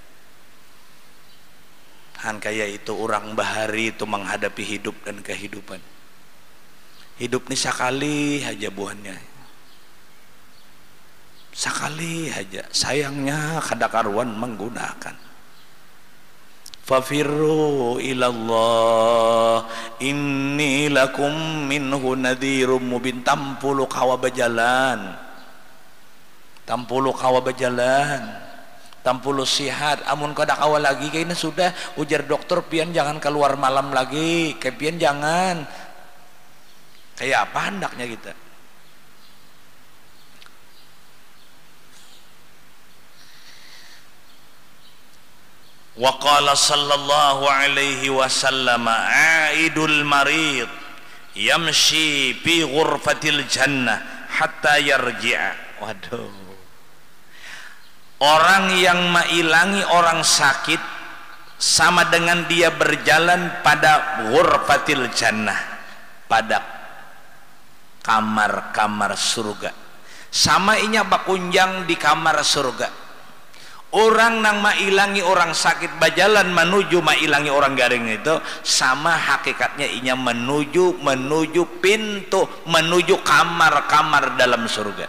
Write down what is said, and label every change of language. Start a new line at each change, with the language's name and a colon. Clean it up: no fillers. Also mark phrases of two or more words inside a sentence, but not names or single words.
Banjar: Han kayak itu orang bahari itu menghadapi hidup dan kehidupan.
Indonesian: Hidup ini sekali aja buahnya, sekali aja.
Banjar: Sayangnya kada karuan menggunakan.
Arabic: ففروا إلى الله إني لكم منه نذير مبين.
Banjar: Tampulu kawa berjalan, tampulu sihat. Amun kada kawa lagi kayaknya sudah ujar dokter pian jangan keluar malam lagi, kayak pian jangan.
Indonesian: Kayak apa hendaknya kita?
Arabic: وقال صلى الله عليه وسلم عائد المريض يمشي في غرفة الجنة حتى يرجع.
Indonesian: Waduh, orang yang mailangi orang sakit sama dengan dia berjalan pada
Arabic: غرفة الجنة,
Indonesian: pada kamar-kamar surga.
Banjar: Sama inya bakunjang di kamar surga. Orang nang mailangi orang sakit bajalan menuju mailangi orang garing itu sama hakikatnya inya menuju pintu, menuju kamar-kamar dalam surga.